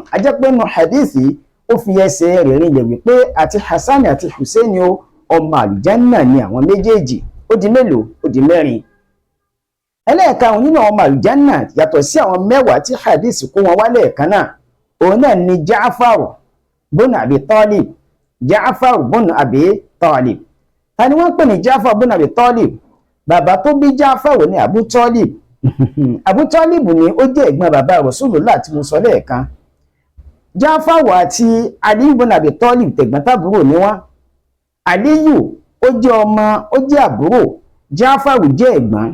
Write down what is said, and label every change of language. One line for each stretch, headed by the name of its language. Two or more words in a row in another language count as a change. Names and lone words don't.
Yoruba: A jẹ́ pé nínú hadithi ó fi ẹsẹ̀ rẹ̀ rinlẹ̀ wípé àti Hasan àti Hussein o, ọmọ àlùjánnà ni àwọn méjèèjì. Ó di mélòó? Ó di mẹ́rin. Ẹlẹ́ẹ̀karùn-ún nínú ọmọ àlùjánnà, yàtọ̀ sí àwọn mẹ́wàá tí hadith kó wọn wálé ẹ̀kan náà, òun náà ni Ja'far bun Abi Talib. Ja'far bun Abi Talib. Ta ni wọ́n pè ní Ja'far bun Abi Talib? Bàbá tó bí Ja'far ní Abu Talib. Abu Talib ni ó jẹ́ ẹ̀gbọ́n bàbá Rasulullah tí mo sọ lẹ́ẹ̀kan. Ja'far àti Ali ibn Abi Talib tẹ̀gbọ́n-tàbúrò ni wọ́n. Aliyu ó jẹ́ ọmọ, ó jẹ́ àbúrò, Ja'far jẹ́ ẹ̀gbọ́n.